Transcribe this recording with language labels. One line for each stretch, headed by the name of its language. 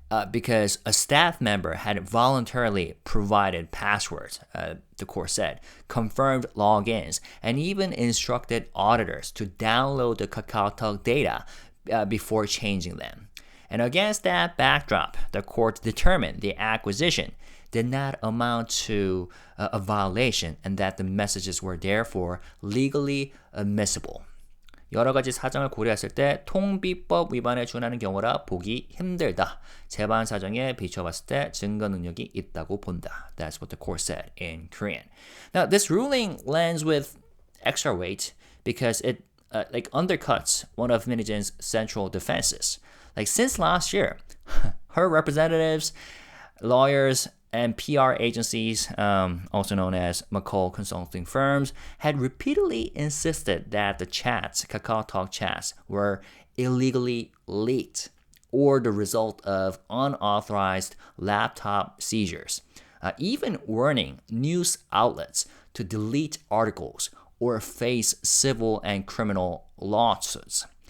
English: Because a staff member had voluntarily provided passwords, the court said, confirmed logins, and even instructed auditors to download the KakaoTalk data before changing them. And against that backdrop, the court determined the acquisition did not amount to a violation and that the messages were therefore legally admissible.
Korean: 여러 가지 사정을 고려했을 때 통비법 위반에 준하는 경우라 보기 힘들다. 재반 사정에 비춰봤을 때 증거 능력이 있다고 본다.
English: That's what the court said in Korean. Now, this ruling lands with extra weight because it undercuts one of Hee-jin's central defenses. Since last year, her representatives, lawyers, and PR agencies, also known as McCall consulting firms, had repeatedly insisted that the KakaoTalk chats, were illegally leaked or the result of unauthorized laptop seizures, even warning news outlets to delete articles or face civil and criminal lawsuits.